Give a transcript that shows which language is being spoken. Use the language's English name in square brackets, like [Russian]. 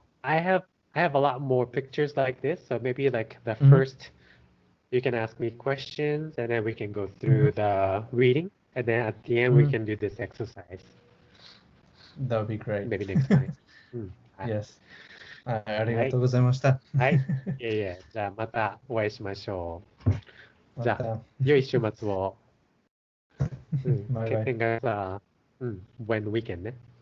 [English] I have a lot more pictures like this, so maybe like the Mhm. first you can ask me questions and then we can go through the reading and then at the end we can do this exercise. That would be great. Maybe next time. Yes. [Japanese] ありがとうございました。はい。いえいえ、じゃあまたお会いしましょう。じゃあ、また。良い週末を。バイバイ。 [Spanish] Que tengas buen weekend, ¿eh?